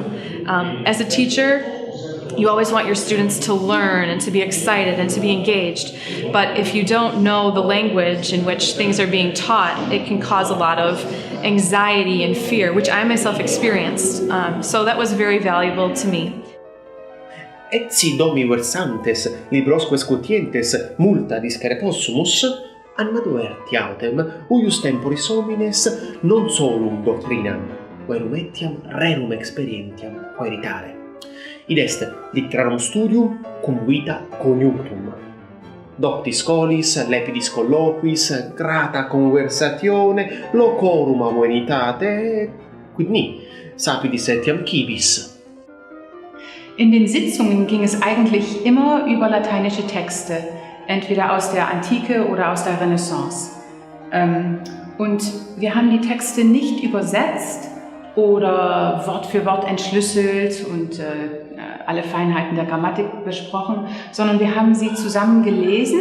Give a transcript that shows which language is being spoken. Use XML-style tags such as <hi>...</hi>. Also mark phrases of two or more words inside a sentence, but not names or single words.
<en>As a teacher, you always want your students to learn and to be excited and to be engaged. But if you don't know the language in which things are being taught, it can cause a lot of anxiety and fear, which I myself experienced. So that was very valuable to me.</en> <la>Et si domi versantes, librosque scutientes, multa discere possumus, annaduerti autem, uius temporis homines, non solum doctrinam, verum etiam rerum experientiam queritare. Id est literarum studium cum vita coniunctum. Doctis scolis, lepidis colloquis, grata conversatione, locorum amoenitate, quid ni, sapidis etiam cibis.</la> <de>In den Sitzungen ging es eigentlich immer über lateinische Texte, entweder aus der Antike oder aus der Renaissance. Und wir haben die Texte nicht übersetzt oder Wort für Wort entschlüsselt und alle Feinheiten der Grammatik besprochen, sondern wir haben sie zusammen gelesen.</de>